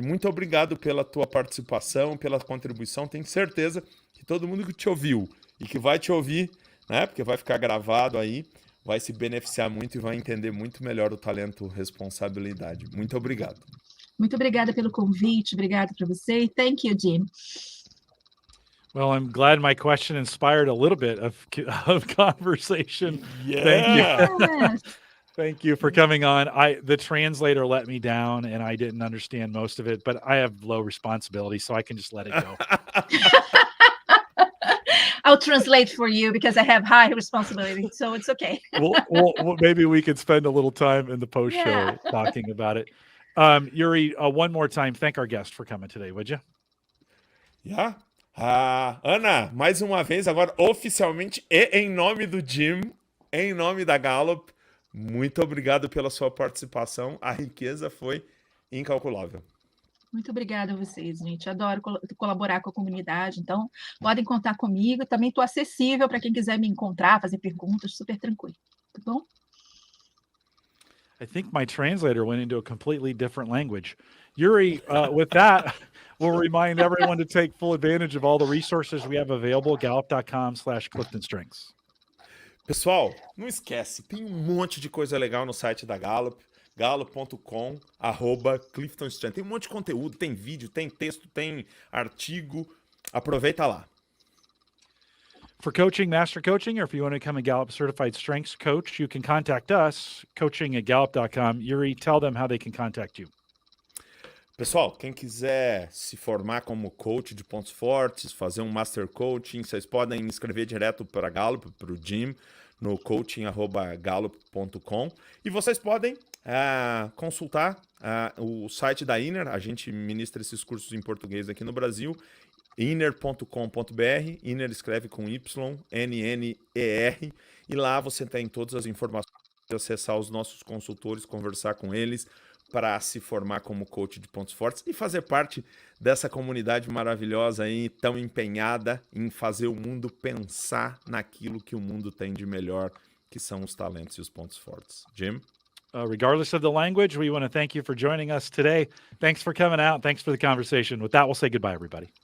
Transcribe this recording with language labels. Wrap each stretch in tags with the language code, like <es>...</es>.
<pt>Muito obrigado pela tua participação, pela contribuição. Tenho certeza que todo mundo que te ouviu e que vai te ouvir, né? Porque vai ficar gravado aí, vai se beneficiar muito e vai entender muito melhor o talento responsabilidade. Muito obrigado. Muito obrigada pelo convite, obrigada para você. E</pt> <en>thank you, Jim. Well, I'm glad my question inspired a little bit of conversation. Thank you. Yeah. Yes. Thank you for coming on. The translator let me down and I didn't understand most of it, but I have low responsibility, so I can just let it go. I'll translate for you because I have high responsibility, so it's okay. Maybe we could spend a little time in the post Yeah. show talking about it. Yuri, one more time, thank our guest for coming today, would you? Yeah.</en> <pt>Ana, mais uma vez, agora oficialmente e em nome do Jim, em nome da Gallup, muito obrigado pela sua participação. A riqueza foi incalculável. Muito obrigada a vocês, gente. Adoro colaborar com a comunidade, então podem contar comigo. Também estou acessível para quem quiser me encontrar, fazer perguntas, super tranquilo. Tá bom?</pt> <en>I think my translator went into a completely different language. Yuri, with that, we'll remind everyone to take full advantage of all the resources we have available, gallup.com/CliftonStrengths.</en> <pt>Pessoal, não esquece, tem um monte de coisa legal no site da Gallup, gallup.com/CliftonStrengths. Tem um monte de conteúdo, tem vídeo, tem texto, tem artigo. Aproveita lá.</pt> <en>For coaching, master coaching, or if you want to become a Gallup certified strengths coach, you can contact us, coaching@gallup.com. Yuri, tell them how they can contact you.</en> <pt>Pessoal, quem quiser se formar como coach de pontos fortes, fazer um master coaching, vocês podem me escrever direto para a Gallup, para o Jim, no coaching@gallup.com. E vocês podem consultar o site da Inner. A gente ministra esses cursos em português aqui no Brasil. Inner.com.br. Inner escreve com Y, N-N-E-R. E lá você tem todas as informações de acessar os nossos consultores, conversar com eles, para se formar como coach de pontos fortes e fazer parte dessa comunidade maravilhosa aí, tão empenhada em fazer o mundo pensar naquilo que o mundo tem de melhor, que são os talentos e os pontos fortes.</pt> <en>Jim? Regardless of the language, we want to thank you for joining us today. Thanks for coming out. Thanks for the conversation. With that, we'll say goodbye, everybody.</en>